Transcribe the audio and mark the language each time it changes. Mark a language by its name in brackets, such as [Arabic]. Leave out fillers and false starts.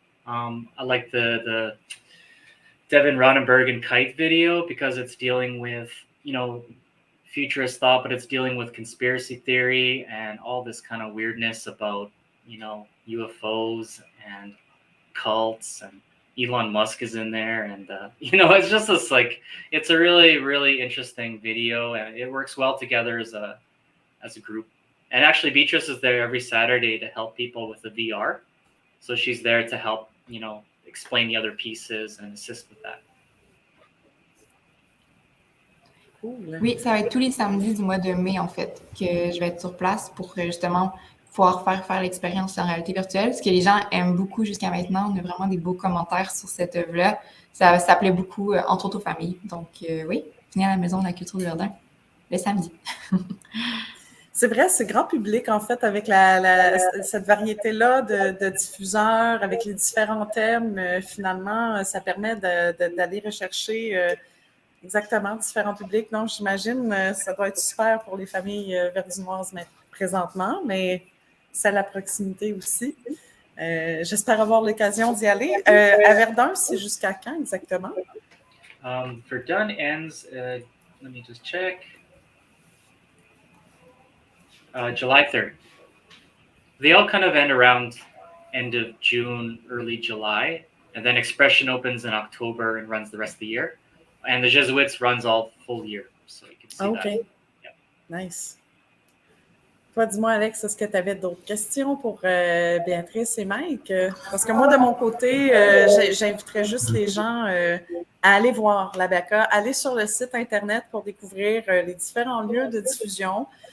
[English] I like the Devin Roddenberry and Kite video because it's dealing with, you know, futurist thought, but it's dealing with conspiracy theory and all this kind of weirdness about, you know, UFOs and cults, and Elon Musk is in there, and you know, it's just this it's a really, really interesting video, and it works well together as a group. And actually, Beatrice is there every Saturday to help people with the VR. So she's there to help, explain the other pieces and assist with that. Cool. [French] Oui, ça va être tous les samedis du mois de mai, en fait, que je vais être sur place pour justement pouvoir faire l'expérience en réalité virtuelle, ce que les gens aiment beaucoup jusqu'à maintenant. On a vraiment des beaux commentaires sur cette œuvre-là. Ça plaît beaucoup, entre autres aux familles. Donc, oui, venez à la Maison de la Culture du Verdun le samedi. C'est vrai, c'est grand public, en fait, avec cette variété-là de diffuseurs, avec les différents thèmes. Finalement, ça permet d'aller rechercher exactement différents publics. Non, j'imagine, ça doit être super pour les familles verdinoises présentement, mais c'est à la proximité aussi. J'espère avoir l'occasion d'y aller. À Verdun, c'est jusqu'à quand exactement? [English] Verdun ends, let me just check. July 3rd. They all kind of end around end of June, early July, and then Expression opens in October and runs the rest of the year. And the Jesuits runs all full year, so you can see that. Yeah. Nice. [French] Toi, dis-moi, Alex, est-ce que tu avais d'autres questions pour Béatrice et Mike? Parce que moi, de mon côté, j'inviterais juste les gens à aller voir la B.A, aller sur le site Internet pour découvrir les différents lieux de diffusion.